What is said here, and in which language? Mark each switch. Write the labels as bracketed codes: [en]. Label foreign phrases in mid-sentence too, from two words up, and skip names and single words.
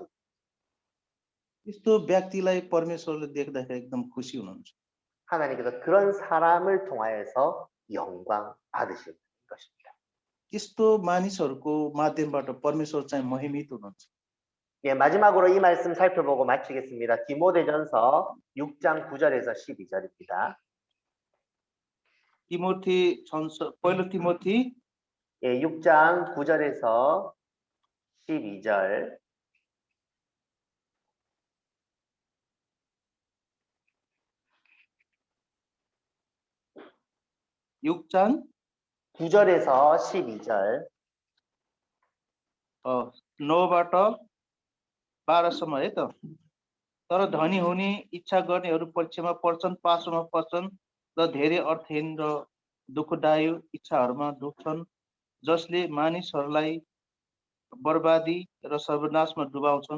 [ne] त्यस्तो व्यक्तिलाई परमेश्वरले देख्दाखेरि एकदम खुसी हुनुहुन्छ। [ko] 하나님께서 그런 사람을 통하여서 영광 받으시는 것입니다. [ne] त्यस्तो मानिसहरूको माध्यमबाट परमेश्वर चाहिँ महिमित हुनुहुन्छ। [ko] 예, 마지막으로 이 말씀 살펴보고 마치겠습니다. 디모데전서 6장 9절에서 12절입니다. [ne] पहिलो तिमोथी [ko] 예, 6장 9절에서 12절. 육장 9절에서 12절. [ne] 9बाट 12सम्म है त। तर धनी हुने इच्छा गर्नेहरू परीक्षामा पर्छन्, पासोमा पर्छन् र धेरै अर्थहीन र दुःखदायी इच्छाहरूमा डुब्छन्, जसले मानिसहरूलाई बर्बादी र सर्वनाशमा डुबाउँछन्।